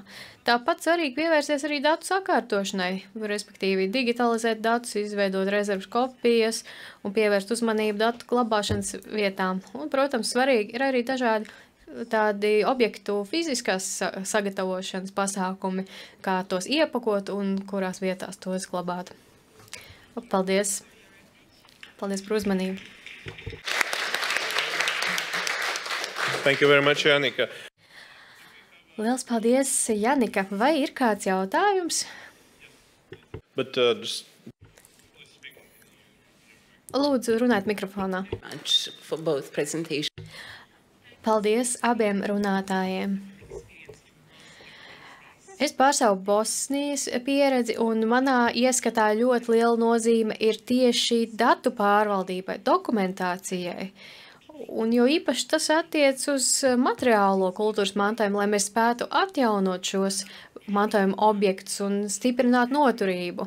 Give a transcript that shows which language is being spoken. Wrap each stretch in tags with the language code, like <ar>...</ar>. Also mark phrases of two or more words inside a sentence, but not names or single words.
<lv>Tāpat svarīgi pievērsties arī datu sakārtošanai, respektīvi digitalizēt datus, izveidot rezerves kopijas un pievērst uzmanību datu glabāšanas vietām. Un, protams, svarīgi ir arī dažādi tādi objektu fiziskās sagatavošanas pasākumi, kā tos iepakot un kurās vietās tos glabāt. Paldies! Paldies par uzmanību!</lv> <en>Thank you very much, Janika.</en> <lv>Liels paldies, Janika! Vai ir kāds jautājums? Lūdzu, runājiet mikrofonā.</lv> <en>For both presentations.</en> <lv>Paldies abiem runātājiem. Es pārstāvu Bosnijas pieredzi, un manā ieskatā ļoti liela nozīme ir tieši datu pārvaldībai, dokumentācijai. Un jo īpaši tas attiec uz materiālo kultūras mantojumu, lai mēs spētu atjaunot šos mantojuma objektus un stiprināt noturību.</lv>